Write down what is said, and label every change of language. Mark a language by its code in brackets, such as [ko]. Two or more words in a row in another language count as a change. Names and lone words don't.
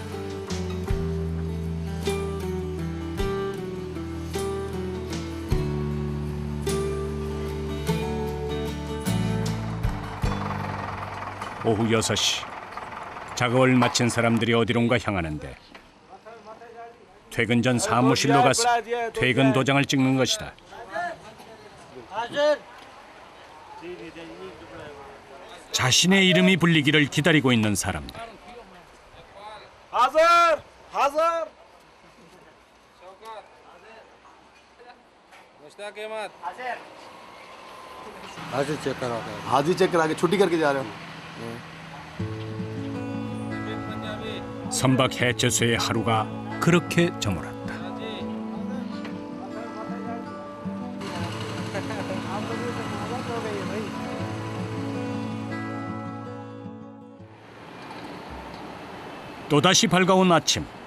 [ko] 오후 6시 작업을 마친 사람들이 어디론가 향하는데 퇴근 전 사무실로 가서 퇴근 도장을 찍는 것이다. 자신의 이름이 불리기를 기다리고 있는 사람들. [hi] हाजिर चेक करा के छुट्टी करके जा रहे हो? [ko] 선박 해체소의 하루가 그렇게 저물었다. 또다시 밝아온 아침.